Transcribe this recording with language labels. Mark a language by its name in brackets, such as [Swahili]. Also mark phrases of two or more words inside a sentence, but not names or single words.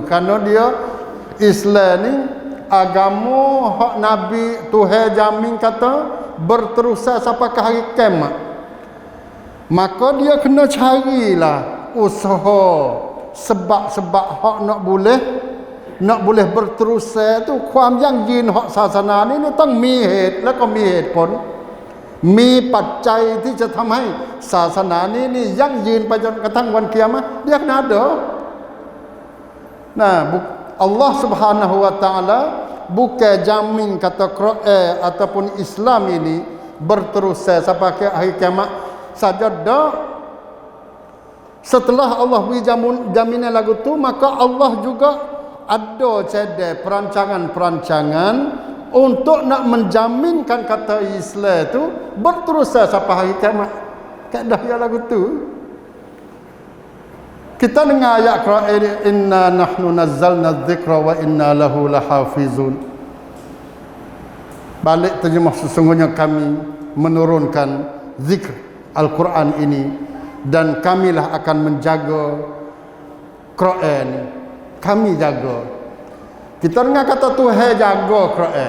[Pattani Malay] Kerana dia Islam ni agama hak Nabi Tuhan jamin kata berterusan sampai ke hari kiamat. Maka dia kena carilah usaha sebab-sebab hak nak boleh berterusan tu [Thai] ความยั่งยืนhak ศาสนานี้ต้องมีเหตุและก็มีเหตุผลมีปัจจัยที่จะทำให้ศาสนานี้นี่ยั่งยืนไปจนกระทั่งวันกิยามะห์ [Pattani Malay] dia kena ada. Nah, Allah Subhanahu wa taala bukan jamin kata Quran ataupun Islam ini berterusan sampai ke akhir kiamat saja dah. Setelah Allah beri jaminan lagu tu, maka Allah juga ada cedek perancangan-perancangan untuk nak menjaminkan kata Islam tu berterusan sampai hari kiamat. Kaedah ya lagu tu. Kita dengar ayat Quran, [Arabic] إنا نحن نزلنا الذكر وإنا له لحافظون. [Pattani Malay] Balik terjemah, sesungguhnya kami menurunkan zikr Al-Quran ini dan kamilah akan menjaga Quran. Kami jaga. Kita dengar kata Tuhan jaga Quran.